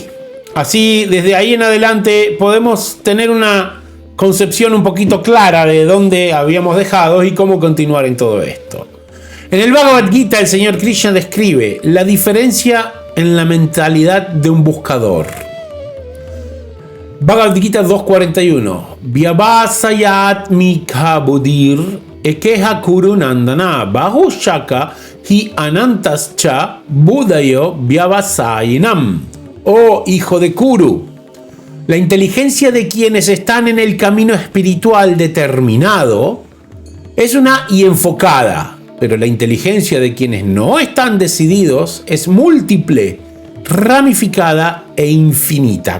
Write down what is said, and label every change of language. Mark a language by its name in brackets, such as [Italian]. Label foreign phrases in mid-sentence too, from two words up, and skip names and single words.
[Spanish] Así, desde ahí en adelante, podemos tener una concepción un poquito clara de dónde habíamos dejado y cómo continuar en todo esto. En el Bhagavad Gita, el señor Krishna describe la diferencia en la mentalidad de un buscador. Bhagavad Gita 2.41. [Sanskrit] Vyavasayat mikha buddhir ekeha kuru nandana bahushaka hi anantascha budayo vyavasayinam. [Spanish] Oh hijo de Kuru, la inteligencia de quienes están en el camino espiritual determinado es una y enfocada. Pero la inteligencia de quienes no están decididos es múltiple, ramificada e infinita.